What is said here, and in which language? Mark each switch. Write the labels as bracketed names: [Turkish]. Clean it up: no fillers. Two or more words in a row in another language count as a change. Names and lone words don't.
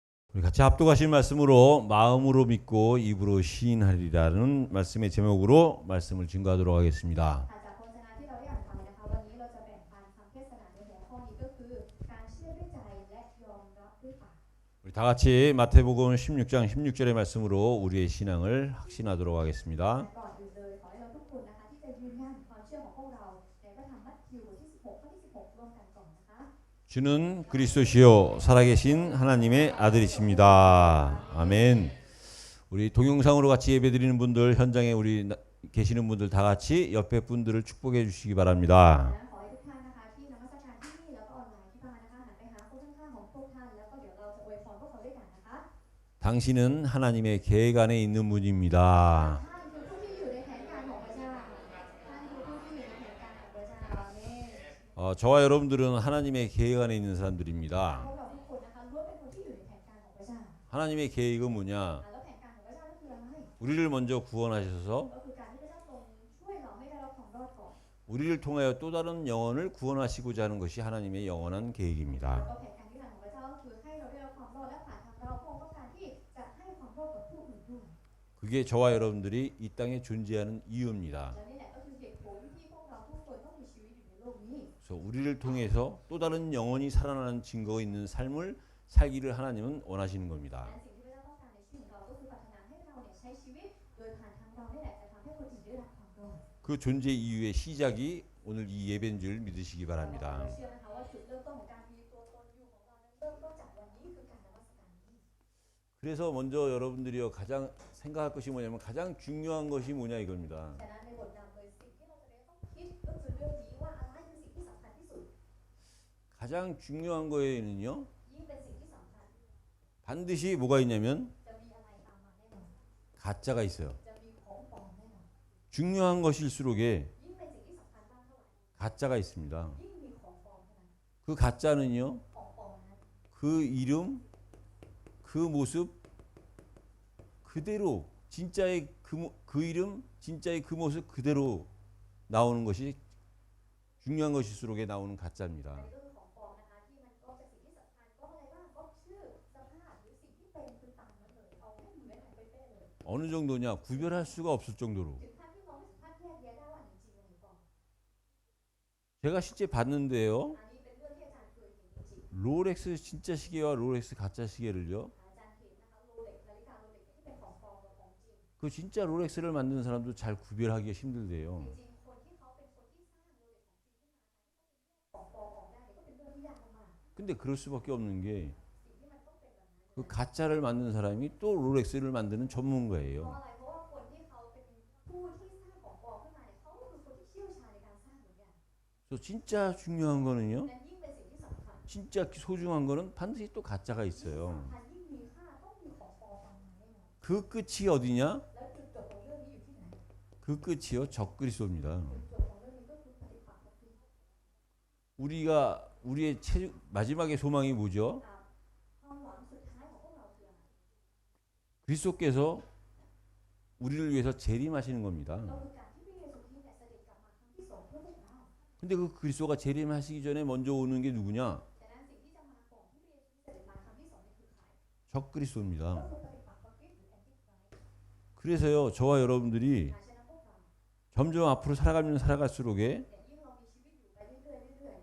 [Korean] 우리 같이 합독하신 말씀으로 마음으로 믿고 입으로 시인하리라는 말씀의 제목으로 말씀을 증거하도록 하겠습니다. [Thai] จากจากโฆษณาที่เราได้อ่านฟังในครั้งวันนี้เราจะแบ่งปันคำเทศนาในหัวข้อนี้ก็คือการเชื่อด้วยใจและยอมรับด้วยปาก [Korean] 우리 다 같이 마태복음 16장 16절의 말씀으로 우리의 신앙을 확신하도록 하겠습니다. [Thai] ก่อนอื่นเลยขอให้เราทุกคนนะคะที่จะยืนยันความเชื่อของพวกเราในพระธรรมมัทธิวบทที่16ข้อที่16ร่วมกันก่อนนะคะ [Korean] 주는 그리스도시요 살아계신 하나님의 아들이십니다. [Thai] 아멘. [Korean] 우리 동영상으로 같이 예배드리는 분들, 현장에 우리 계시는 분들 다 같이 옆에 분들을 축복해 주시기 바랍니다. [Thai] ขอให้ทุกท่านนะคะที่นมัสการที่นี่แล้วก็ออนไลน์ที่ฟังนะคะหันไปหาผู้ข้างๆของพวกท่านแล้วก็เดี๋ยวเราจะอวยพรพวกเขาด้วยกันนะคะ [Korean] 당신은 하나님의 계획 안에 있는 분입니다. [Thai] ท่านคือผู้ที่อยู่ในแผนการของพระเจ้าท่านคือผู้ที่อยู่ในแผนการของพระเจ้าอาเมน [Korean] 저와 여러분들은 하나님의 계획 안에 있는 사람들입니다. [Thai] พวกเราทุกคนนะคะล้วนเป็นคนที่อยู่ในแผนการของพระเจ้า [Korean] 하나님의 계획은 뭐냐? [Thai] แล้วแผนการของพระเจ้านั่นคืออะไร [Korean] 우리를 먼저 구원하셔서 [Thai] ก็คือการที่พระเจ้าทรงช่วยเราให้ได้รับความรอดก่อน [Korean] 우리를 통하여 또 다른 영혼을 구원하시고자 하는 것이 하나님의 영원한 계획입니다. [Thai] แล้วก็แผนการที่ทางของพระเจ้าคือให้เราได้รับความรอดและผ่านทางเราพระองค์ต้องการที่จะให้ความรอดกับผู้อื่นด้วย [Korean] 그게 저와 여러분들이 이 땅에 존재하는 이유입니다. [Thai] และนี่แหละก็คือเหตุผลที่พวกเราทุกคนต้องมีชีวิตอยู่ในโลกนี้ [Korean] 그래서 우리를 통해서 또 다른 영혼이 살아나는 증거가 있는 삶을 살기를 하나님은 원하시는 겁니다. [Thai] และสิ่งที่พระเจ้าต้องการในชีวิตของเราก็คือปรารถนาให้เราใช้ชีวิตโดยผ่านทางเรานี่แหละจะทำให้คนอื่นได้รับความรอด [Korean] 그 존재 이유의 시작이 오늘 이 예배인 줄 믿으시기 [Thai] เรา [Korean] 바랍니다. [Thai] เชื่อนะคะว่าจุดเริ่มต้นของการมีตัวตนอยู่ของเรานั้นเริ่มต้นจากวันนี้คือการนมัสการนี้ [Korean] 그래서 먼저 여러분들이 가장 생각할 것이 뭐냐면 가장 중요한 것이 뭐냐 이겁니다. [Thai] ฉะนั้นในบทนำเลยสิ่งที่เราจะได้ต้องคิดก็คือเรื่องนี้ว่าอะไรคือสิ่งที่สำคัญที่สุด [Korean] 가장 중요한 거에는요 [Thai] ยิ่งเป็นสิ่งที่สำคัญ [Korean] 반드시 뭐가 있냐면 [Thai] จะมีอะไรตามมาแน่นอน [Korean] 가짜가 있어요. [Thai] จะมีของปลอมแน่นอน [Korean] 중요한 것일수록에 [Thai] ยิ่งเป็นสิ่งที่สำคัญมากเท่าไหร่ [Korean] 가짜가 있습니다. [Thai] ยิ่งมีของปลอมเท่านั้น [Korean] 그 가짜는요 [Thai] ของปลอมนั้น [Korean] 그 이름, 그 모습 그대로 진짜의 그 이름, 진짜의 그 모습 그대로 나오는 것이 중요한 것일수록에 나오는 가짜입니다. [Thai] อันนี้ก็คือของปลอมนะคะที่มันก็จะสิ่งที่สำคัญก็อะไรบ้างก็ชื่อเสื้อผ้าหรือสิ่งที่เป็นคือตามนั้นเลยเอาให้เหมือนกันเป๊ะๆเลย [Korean] 어느 정도냐 구별할 수가 없을 정도로 [Thai] ถึงขั้นที่เราไม่สามารถแยกแยะได้ว่าอันนี้จริงอันนี้ปลอม [Korean] 제가 실제 봤는데요 [Thai] อันนี้เป็นเรื่องที่อาจารย์เคยเห็นจริง [Korean] 롤렉스 진짜 시계와 롤렉스 가짜 시계를요 [Thai] อาจารย์เห็นนะคะโรเล็กนาฬิกาโรเล็กที่เป็นของปลอมกับของจริง [Korean] 그 진짜 롤렉스를 만드는 사람도 잘 구별하기가 힘들대요. [Thai] จริงๆคนที่เขาเป็นคนที่สร้างโรเล็กของจริงขึ้นมาแทนที่เขาจะแยกของปลอมกับของได้เนี่ยก็เป็นเรื่องที่ยากมาก [Korean] 근데 그럴 수밖에 없는 게 [Thai] สิ่งที่มันต้องเป็นแบบนั้น [Korean] 그 가짜를 만든 사람이 또 롤렉스를 만드는 [Thai] เพราะ [Korean] 전문가예요. [Thai] อะไรเพราะว่าคนที่เขาเป็นผู้ที่สร้างของปลอมขึ้นมาเนี่ยเขาก็คือคนที่เชี่ยวชาญในการสร้างเหมือนกัน [Korean] 그래서 진짜 중요한 거는요. [Thai] และยิ่งเป็นสิ่งที่สำคัญ [Korean] 진짜 소중한 거는 반드시 또 가짜가 있어요. [Thai] ยิ่งสำคัญยิ่งมีค่าต้องมีของปลอมตามมาแน่นอน [Korean] 그 끝이 어디냐? [Thai] แล้วจุดจบของเรื่องนี้อยู่ที่ไหน [Korean] 그 끝이요. 적그리스도입니다. [Thai] จุดจบของเรื่องนี้ก็คือปฏิปักษ์กับคริสต์ [Korean] 우리가 우리의 마지막의 소망이 뭐죠? [Thai] ความหวังสุดท้ายของพวกเราคืออะไร [Korean] 그리스도께서 우리를 위해서 재림하시는 겁니다. [Thai] ก็คือการที่พระเยซูคริสต์เนี่ยเสด็จกลับมาครั้งที่สองเพื่อพวกเรา [Korean] 근데 그 그리스도가 재림하시기 전에 먼저 오는 게 누구냐? [Thai] ฉะนั้นสิ่งที่จะมาก่อนที่พระเยซูเสด็จมาครั้งที่สองนี่คือใคร [Korean] 적그리스도입니다. [Thai] ก็คือปฏิปักษ์กับคริสต์หรือแอนติไครสต์ [Korean] 그래서요. 저와 여러분들이 [Thai] ฉะนั้นพวกเรา [Korean] 점점 앞으로 살아가면 살아갈수록에 [Thai] ยิ่งเรามีชีวิตอยู่ไปเรื่อยๆ